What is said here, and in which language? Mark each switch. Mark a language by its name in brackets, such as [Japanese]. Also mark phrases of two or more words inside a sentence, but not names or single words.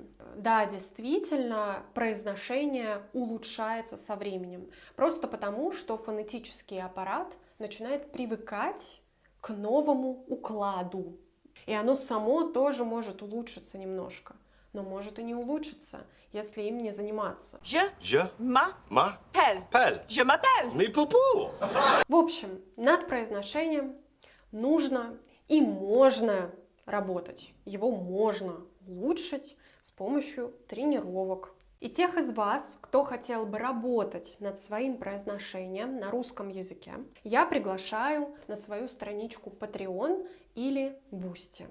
[Russian] Да, действительно, произношение улучшается со временем. Просто потому, что фонетический аппарат начинает привыкать к новому укладу. И оно само тоже может улучшиться немножко. Но может и не улучшиться, если им не заниматься. [French] Je m'appelle. Je m'appelle. Mais poupou! [Russian] В общем, над произношением нужно и можно работать. Его можно улучшить с помощью тренировок. И тех из вас, кто хотел бы работать над своим произношением на русском языке, я приглашаю на свою страничку Patreon или Boosty.